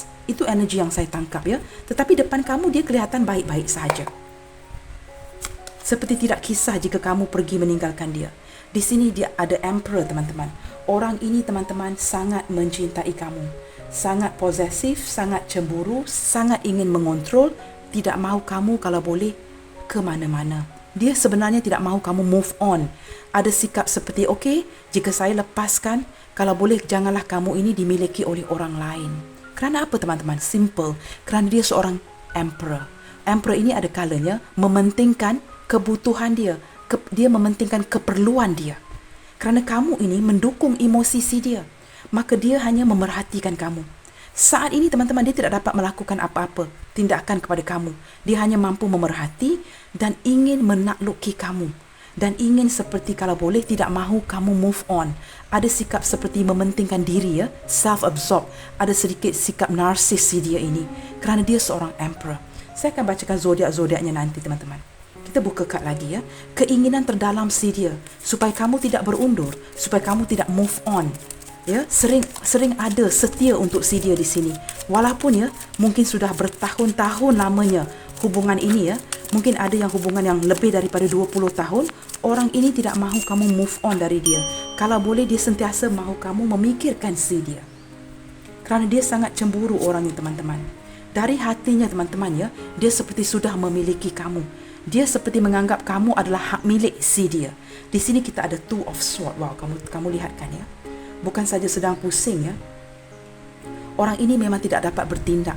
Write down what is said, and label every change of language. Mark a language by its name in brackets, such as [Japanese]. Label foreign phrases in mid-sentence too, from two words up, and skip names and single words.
[Malay] Itu energi yang saya tangkap ya. Tetapi depan kamu dia kelihatan baik-baik saja. Seperti tidak kisah jika kamu pergi meninggalkan dia. Di sini dia ada Emperor teman-teman. Orang ini teman-teman sangat mencintai kamu. Sangat posesif, sangat cemburu, sangat ingin mengontrol. Tidak mahu kamu kalau boleh ke mana-mana. Dia sebenarnya tidak mahu kamu [English] move on. [Malay] Ada sikap seperti, okey, jika saya lepaskan, kalau boleh janganlah kamu ini dimiliki oleh orang lain. Kerana apa teman-teman? Simple. Kerana dia seorang Emperor. Emperor ini ada kalanya mementingkan kebutuhan dia. Dia mementingkan keperluan dia. Kerana kamu ini mendukung emosi si dia, maka dia hanya memerhatikan kamu. Saat ini teman-teman, dia tidak dapat melakukan apa-apa tindakan kepada kamu. Dia hanya mampu memerhati dan ingin menakluki kamu. Dan ingin seperti kalau boleh tidak mahu kamu [English] move on. [Malay] Ada sikap seperti mementingkan diri, self-absorbed. Ada sedikit sikap narsis si dia ini. Kerana dia seorang emperor. Saya akan bacakan zodiak-zodiaknya nanti teman-teman. Kita buka kad lagi Keinginan terdalam si dia supaya kamu tidak berundur, supaya kamu tidak [English] move on. [Malay] Sering ada setia untuk si dia di sini. Walaupun mungkin sudah bertahun-tahun lamanya hubungan ini mungkin ada yang hubungan yang lebih daripada 20 tahun, orang ini tidak mahu kamu [English] move on [Malay] dari dia. Kalau boleh dia sentiasa mahu kamu memikirkan si dia. Kerana dia sangat cemburu orangnya teman-teman. Dari hatinya teman-teman dia seperti sudah memiliki kamu. Dia seperti menganggap kamu adalah hak milik si dia. Di sini kita ada Two of Swords. Wow, kamu lihat kan Bukan saja sedang pusing Orang ini memang tidak dapat bertindak.